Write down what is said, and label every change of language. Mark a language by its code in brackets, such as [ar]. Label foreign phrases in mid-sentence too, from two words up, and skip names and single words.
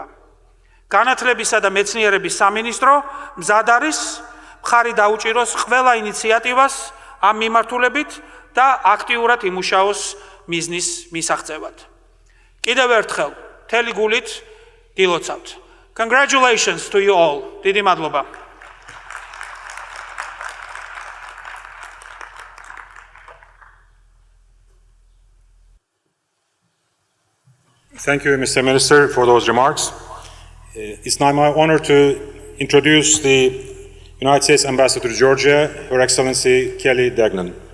[ka] განათლებისა და მეცნიერების სამინისტრო მზად არის მხარი დაუჭიროს ყველა ინიციატივას ამ მიმართულებით და აქტიურად იმუშაოს მიზნის მისაღწევად. კიდევ ერთხელ, მთელი გულით გილოცავთ. [en] Congratulations to you all. [ka] დიდი მადლობა. [en] Thank you, Mr. Minister, for those remarks. It's now my honor to introduce the United States Ambassador to Georgia, Her Excellency Kelly Degnan.